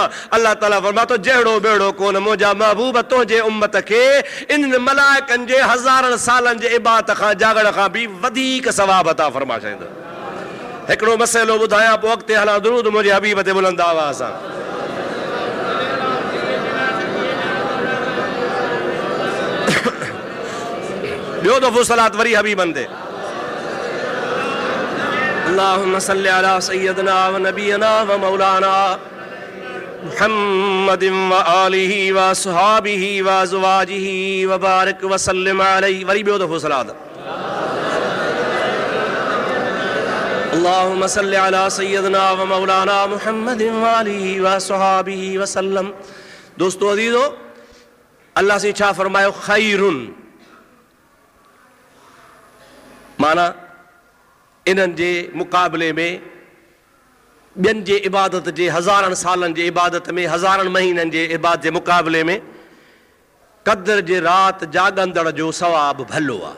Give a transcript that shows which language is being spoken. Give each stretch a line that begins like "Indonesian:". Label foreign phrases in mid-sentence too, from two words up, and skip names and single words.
Sindhi: अल्लाह ताला फरमाए थो जहिड़ो बेड़ो कोन, मुंहिंजा महबूब तुंहिंजे उम्मत खे इन मलाइकनि जे हज़ारनि सालनि जे इबादत खां जागण खां बि वधीक सवाब अता फरमाए छॾींदो। हिकिड़ो मसइलो ॿुधायां पोइ अॻिते हलां। दुरूद मुंहिंजे हबीब ते बुलंद आवाज़ सां। ॿियो दफ़ो सलात वरी हबीबनि ते।
Arabic: اللهم صل على سيدنا ونبينا ومولانا محمد وآله وأصحابه وأزواجه وبارك وسلم عليه.
Sindhi: वरी ॿियो दफ़ो सलात।
Arabic: اللهم صل على سيدنا ومولانا محمد وآله وأصحابه وسلم.
Sindhi: दोस्तो अज़ीज़ो, अल्लाह से छा फरमायो? खैरुन, माना इन्हनि जे मुक़ाबले में ॿियनि जे इबादत जे हज़ारनि सालनि जे इबादत में, हज़ारनि महीननि जे इबादत जे मुक़ाबले में क़द्र जे राति जाॻंदड़ जो सवाब भलो आहे।